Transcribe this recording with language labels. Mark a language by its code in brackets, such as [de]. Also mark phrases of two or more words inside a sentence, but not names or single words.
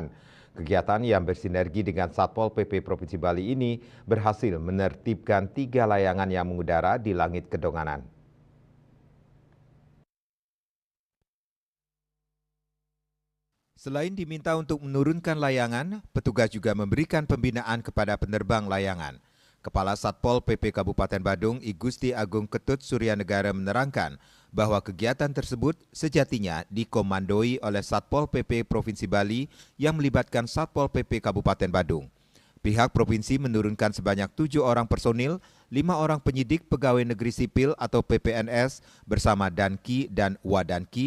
[id] Kegiatan yang bersinergi dengan Satpol PP Provinsi Bali ini berhasil menertibkan 3 layangan yang mengudara di langit Kedonganan. Selain diminta untuk menurunkan layangan, petugas juga memberikan pembinaan kepada penerbang layangan. Kepala Satpol PP Kabupaten Badung, I Gusti Agung Ketut Suryanegara menerangkan bahwa kegiatan tersebut sejatinya dikomandoi oleh Satpol PP Provinsi Bali yang melibatkan Satpol PP Kabupaten Badung. Pihak provinsi menurunkan sebanyak 7 orang personil, 5 orang penyidik pegawai negeri sipil atau PPNS bersama Danki dan Wadanki.